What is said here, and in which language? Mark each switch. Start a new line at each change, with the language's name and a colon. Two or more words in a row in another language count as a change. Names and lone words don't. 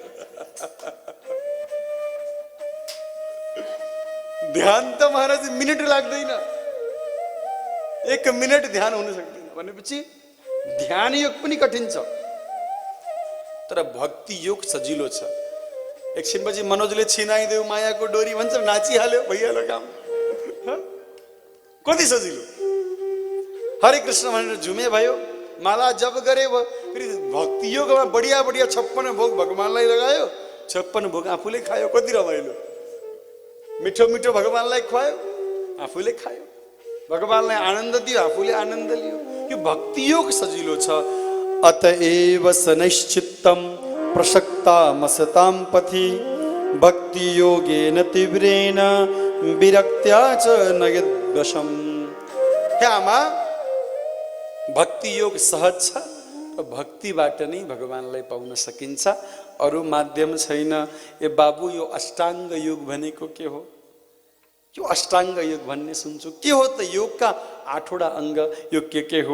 Nepali: ध्यान त महाराज मिनट लाग्दैन, 1 मिनट ध्यान हुन सक्दैन भनेपछि ध्यान योग पनि कठिन छ, तर भक्ति योग सजिलो छ। एकछिनपछि मनोजले छिनाइदेऊ मायाको डोरी भन्छ, नाचिहाल्यो, भइहाल्यो काम। कति सजिलो। हरे कृष्ण भनेर झुमे भयो, माला जप गरे भयो। फेरि भक्ति योगमा बढिया 56 भोग भगवानलाई लगायो, 56 भोग आफूले खायो। कति रमाइलो। मिठो मिठो भगवानलाई खुवायो, आफूले खायो। भगवानलाई आनन्द दियो, आफूले आनन्द लियो। यो भक्ति योग सजिलो छ।
Sanskrit: अतएव सनश्चित्तम प्रसक्तामसतां पथि भक्ति योगेन तीव्रेण विरक्त्या च नयद्वशम्।
Nepali: हे आमा, भक्ति योग सहज छ र भक्तिबाट नै भगवानलाई पाउन सकिन्छ, अरू माध्यम छैन। ए बाबु, यो अष्टाङ्ग योग भनेको के हो? यो अष्टाङ्ग योग भन्ने सुन्छु, के हो त? योगका 8वटा अङ्ग यो के हो?